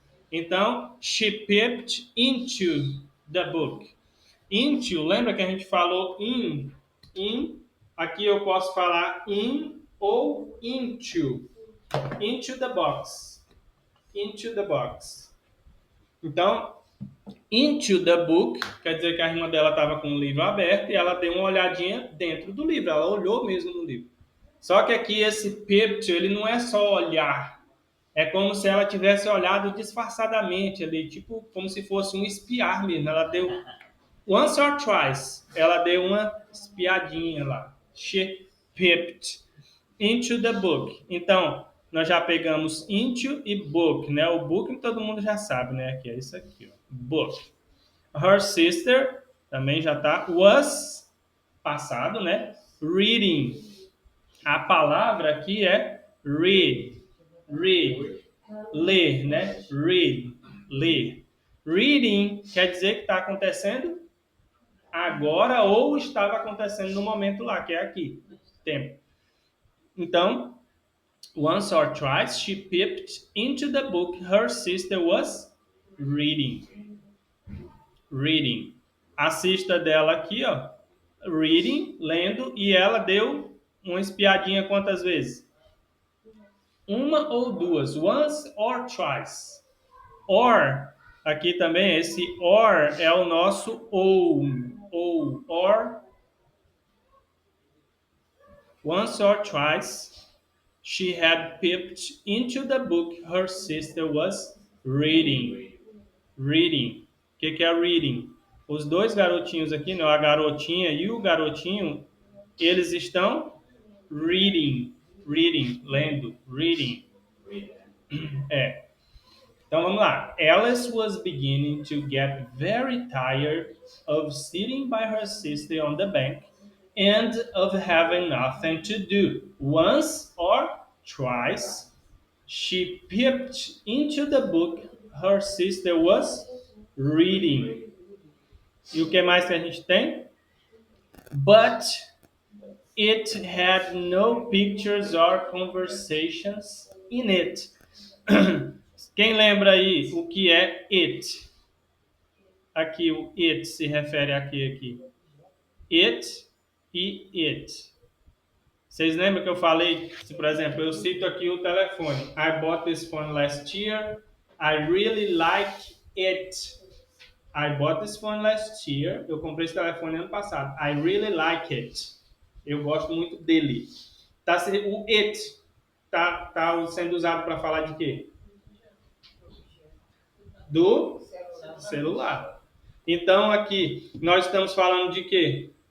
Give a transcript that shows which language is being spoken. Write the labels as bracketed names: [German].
[English] Então, she peeped into the book. [Portuguese] Into, lembra que a gente falou in? Aqui eu posso falar in ou into. [English] Into the box. Into the box. [Portuguese] Então, [English] into the book, [Portuguese] quer dizer que a irmã dela estava com o livro aberto e ela deu uma olhadinha dentro do livro. Ela olhou mesmo no livro. Só que aqui esse peeped, ele não é só olhar. É como se ela tivesse olhado disfarçadamente ali, tipo como se fosse um espiar mesmo. Ela deu [English] once or twice, [Portuguese] ela deu uma espiadinha lá. [English] She peeped into the book. [Portuguese] Então, nós já pegamos into e book, né? O book todo mundo já sabe, né? Que é isso aqui, ó. Book. [English] Her sister, [Portuguese] também já tá. Was, passado, né? Reading. A palavra aqui é read. Read. Ler, né? Read. Ler. Reading quer dizer que está acontecendo agora ou estava acontecendo no momento lá, que é aqui. Tempo. [English] Então, once or twice she peeped into the book her sister was reading. Reading. [Portuguese] A cesta dela aqui, ó, reading, lendo, e ela deu uma espiadinha quantas vezes? Uma ou duas, [English] once or twice. Or, [Portuguese] aqui também, esse or é o nosso ou, [English] or, once or twice, she had peeped into the book her sister was reading. [Portuguese] Reading. O que é reading? Os dois garotinhos aqui, não, a garotinha e o garotinho, eles estão reading, lendo, reading. É. Então vamos lá. [English] Alice was beginning to get very tired of sitting by her sister on the bank and of having nothing to do. Once or twice, she peeped into the book her sister was reading. [Portuguese] E o que mais que a gente tem? [English] But it had no pictures or conversations in it. [Portuguese] Quem lembra aí o que é it? Aqui o it se refere a quê aqui? It e it. Vocês lembram que eu falei, se, por exemplo, eu cito aqui o telefone. [English] I bought this phone last year. I really like it. I bought this phone last year. [Portuguese] Eu comprei esse telefone ano passado. [English] I really like it. [Portuguese] Eu gosto muito dele. Tá, o it tá sendo usado para falar de quê? Do celular. Então, aqui, nós estamos falando de quê?